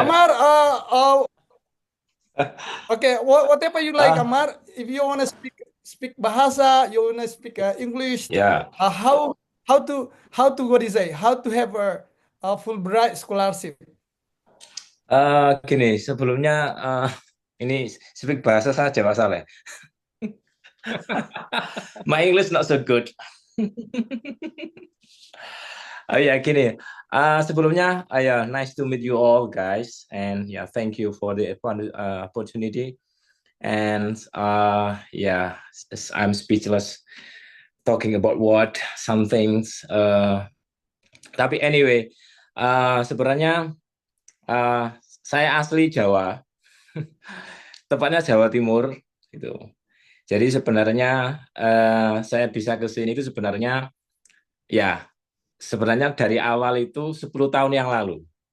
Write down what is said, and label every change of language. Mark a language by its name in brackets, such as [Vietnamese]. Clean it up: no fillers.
[English] Amar, okay, whatever you like, Ah, Amar. If you wanna speak bahasa, you wanna speak English. ya. How to what is it? How to have a Fulbright scholarship? [Indonesian] Gini, sebelumnya ini speak bahasa saja Mas Ale. [English] My English not so good. [Indonesian] Oh ya, gini. Sebelumnya, ya [English] nice to meet you all guys, and yeah, thank you for the opportunity. And yeah, I'm speechless talking about what some things. [Indonesian] Tapi anyway, sebenarnya saya asli Jawa, tepatnya Jawa Timur, gitu. Jadi sebenarnya saya bisa ke sini itu sebenarnya ya sebenarnya dari awal itu 10 tahun yang lalu.